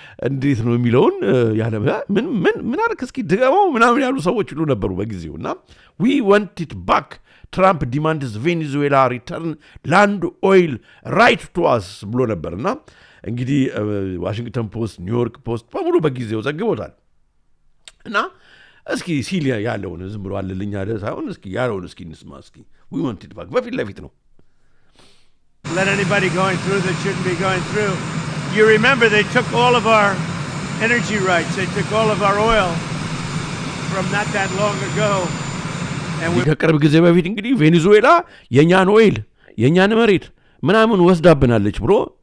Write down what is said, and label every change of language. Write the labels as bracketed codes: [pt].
[am] እንዴት ነው የሚለውን ያለ ምን አርክ እስኪ ድገመው ምናምን ያሉ ሰዎች ሁሉ ነበሩ በጊዜው እና [en] we want it back ትራምፕ ዲማንድስ ቬኔዙዌላ ሪተርን ላንድ ኦይል ራይት ቱ አስ [am] ብሎ ነበርና እንግዲህ ዋሽንግተን ፖስት፣ ኒውዮርክ ፖስት በሙሉ በጊዜው ዘግቦታል። እና እስኪ ሲል ያለውን ዝም ብሎ አለልኝ ያለ ሳይሆን እስኪ ያለውን እስኪ እንስማ። እስኪ we want it back በፊት ለፊት ነው። [en] Let anybody going through that shouldn't be going through. You remember they took all of our energy rights. They took all of our oil from not that long ago. [am] ከቅርብ ጊዜ በፊት እንግዲህ ቬኔዙዌላ የኛን ኦይል የኛን መሬት ምናምን ወስዳብናለች ብሎ